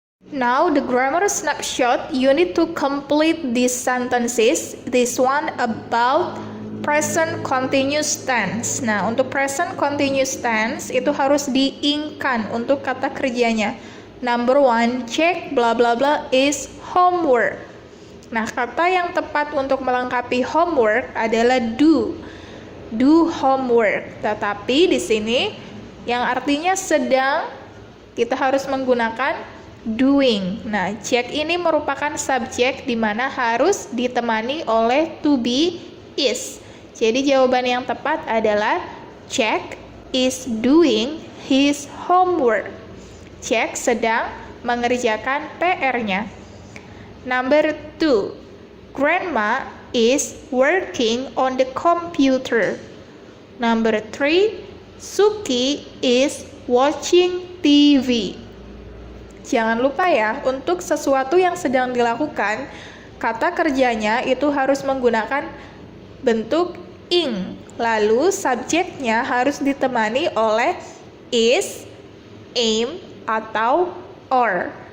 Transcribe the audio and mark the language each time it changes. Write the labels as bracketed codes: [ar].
[en] Now the grammar snapshot, you need to complete these sentences. This one about present continuous tense. [id] Nah, untuk present continuous tense itu harus diingkan untuk kata kerjanya. [en] Number 1, check bla bla bla is homework. [id] Nah, kata yang tepat untuk melengkapi homework adalah do. [en] Do homework. [id] Tetapi di sini yang artinya sedang, kita harus menggunakan doing. Nah, check ini merupakan subjek di mana harus ditemani oleh to be is. Jadi jawaban yang tepat adalah [en] Jack is doing his homework. [id] Jack sedang mengerjakan PR-nya. [en] Number 2, Grandma is working on the computer. Number 3, Suki is watching TV. [id] Jangan lupa ya, untuk sesuatu yang sedang dilakukan, kata kerjanya itu harus menggunakan bentuk ing. Lalu subjeknya harus ditemani oleh is, am, atau or.